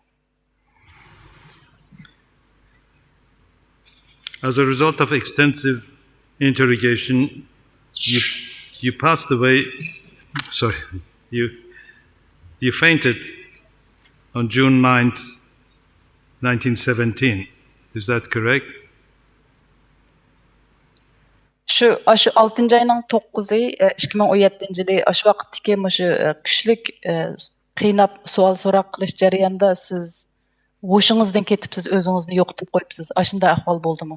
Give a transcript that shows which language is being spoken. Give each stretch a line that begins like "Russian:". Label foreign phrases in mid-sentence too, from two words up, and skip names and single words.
English: As a result of extensive interrogation, you passed away. Sorry, you fainted on June 9th, 1917. Is that correct?
Uzbek: Shu 6 ayning 9-i 2017-yili shu vaqtdagi shu kuchlik qiynab savol so'roq qilish jarayonida siz hushingizdan ketibsiz, o'zingizni yo'qotib qo'yibsiz. Shunday ahvol bo'ldimi?